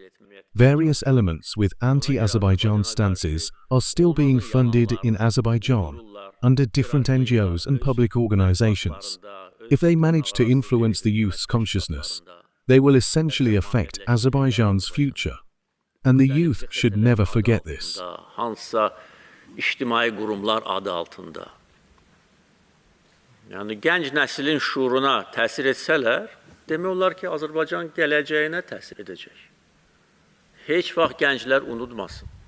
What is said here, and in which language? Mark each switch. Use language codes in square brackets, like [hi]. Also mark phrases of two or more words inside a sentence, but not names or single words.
[en] Various elements with anti-Azerbaijan stances are still being funded in Azerbaijan under different NGOs and public organizations. If they manage to influence the youth's consciousness, they will essentially affect Azerbaijan's future. And the youth should never forget this. [az] İctimai qurumlar adı altında. Yəni gənc nəslin şuuruna təsir etsələr, demək olar ki, Azərbaycan gələcəyinə təsir edəcək. Heç vaxt gənclər unutmasın.